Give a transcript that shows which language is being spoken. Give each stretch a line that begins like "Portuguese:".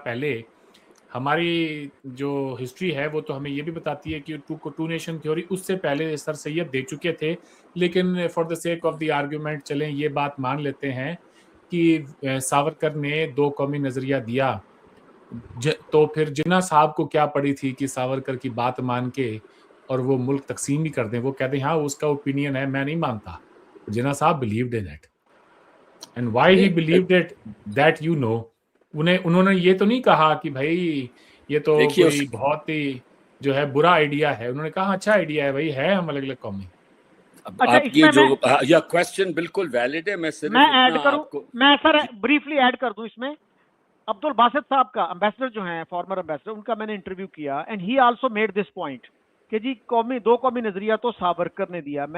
Urdu: پہلے ہماری جو ہسٹری ہے وہ تو ہمیں یہ بھی بتاتی ہے کہ ٹو نیشن تھیوری اس سے پہلے سر سید دے چکے تھے، لیکن
English: for the sake of the argument
Urdu: چلیں یہ بات مان لیتے ہیں کہ ساورکر نے دو قومی نظریہ دیا. تو پھر جناح صاحب کو کیا پڑی تھی کہ ساورکر کی بات مان کے اور وہ ملک تقسیم بھی کر دیں؟ وہ کہتے ہیں ہاں اس کا اوپینین ہے، میں نہیں مانتا. جناح صاحب
English: believed in it. And why he believed it, that you know.
Urdu: انہوں نے یہ تو نہیں کہا کہ بھائی یہ تو کوئی بہت ہی جو ہے برا آئیڈیا ہے. انہوں نے کہا اچھا آئیڈیا ہے بھائی، ہے ہم الگ الگ قومی. آپ کی جو یہ کوسچن بالکل ویلڈ ہے. میں ایڈ کروں، میں سر بریفلی ایڈ کر دوں اس میں. عبد الباسط صاحب کا امبیسڈر جو ہیں، فارمر امبیسڈر، ان کا میں نے انٹرویو کیا
English: and he also made this point
Urdu: کہ جی دو قومی نظریہ تو ساورکر نے دیا.